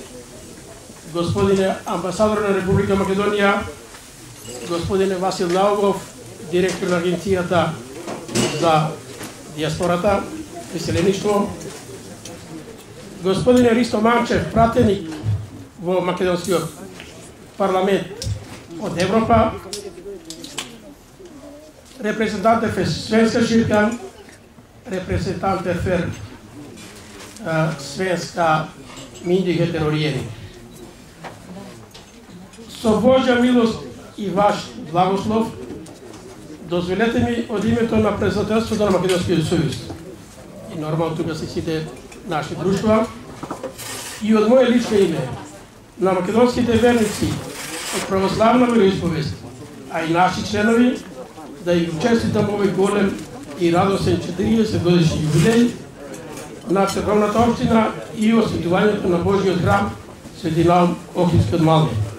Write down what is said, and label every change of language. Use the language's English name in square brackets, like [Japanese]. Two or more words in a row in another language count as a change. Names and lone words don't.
[Macedonian] господине амбасадор на Република Македонија, господине Васил Наумов, директор на Агенцијата за диаспората, преселеништво, господине Ристо Манчев, пратеник во Македонскиот парламент од Европа, [Swedish] representanter för Svenska kyrkan, representanter för svenska myndigheter och regering. [Macedonian] Со Божја милост и ваш благослов, дозволете ми од името на председателството на Македонскиот сојуз и нормално тука се сите наши друштва и од моје лично име на македонските верници од православна вероисповест, а и наши членови, да им честитам овој голем и радосен 40 годишни јубилеј на црковната општина и осветувањето на Божиот храм Свети Наум Охридски од Малме.